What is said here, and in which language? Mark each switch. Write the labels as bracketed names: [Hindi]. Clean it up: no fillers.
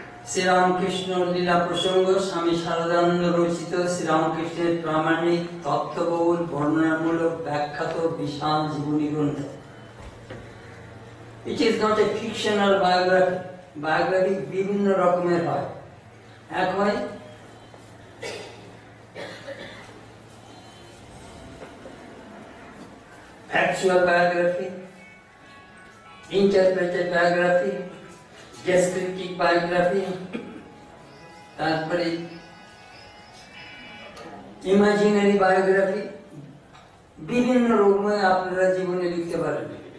[Bangla] শ্রীরামকৃষ্ণ লীলা প্রসঙ্গ স্বামী শারদানন্দ রচিত শ্রীরামকৃষ্ণের প্রামাণিক তথ্যবহুল বর্ণনামূলক ব্যাখ্যাত বিশাল জীবনী গ্রন্থ। [English] It is not a fictional biography. [Bangla] Biography বিভিন্ন রকমের হয়। এক হয় [English] factual biography, interpreted biography, descriptive biography, [Bangla] তারপরে [English] imaginary biography, [Bangla] বিভিন্ন রকমের আপনারা জীবনে লিখতে পারেন।